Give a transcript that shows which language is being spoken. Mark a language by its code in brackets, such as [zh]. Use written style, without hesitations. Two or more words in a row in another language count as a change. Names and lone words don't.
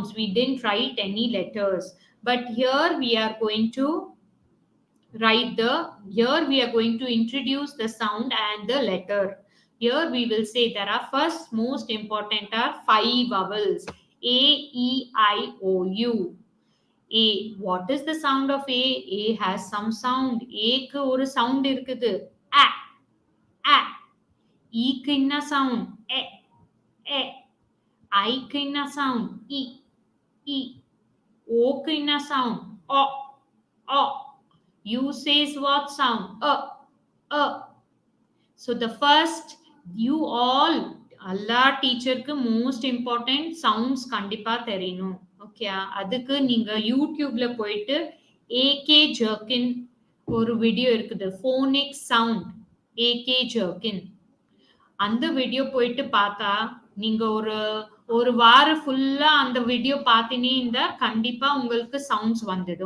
[en] We didn't write any letters. But here we are going to introduce the sound and the letter. Here we will say there are first most important are 5 vowels. A, E, I, O, U. A. What is the sound of A? A has some sound. [ta] A க்கு ஒரு sound இருக்குது. A. A. E க்கு என்ன sound? E. E. I க்கு என்ன sound? E. E. O க்கு என்ன sound? O. O. [en] U says what sound? So the first, you all, [ta] எல்லா டீச்சருக்கு [en] most important sounds [ta] கண்டிப்பா தெரியணும். ஓகே, அதுக்கு நீங்க யூடியூப்ல போயிட்டு ஏகே ஜர்கின் ஒரு வீடியோ இருக்குது, [en] phonic sound [ta] ஏகே ஜர்கின். அந்த வீடியோ போயிட்டு பார்த்தா நீங்க ஒரு வாரம் ஃபுல்லா அந்த வீடியோ பார்த்தீனே இருந்தா கண்டிப்பா உங்களுக்கு சவுண்ட்ஸ் வந்துடும்.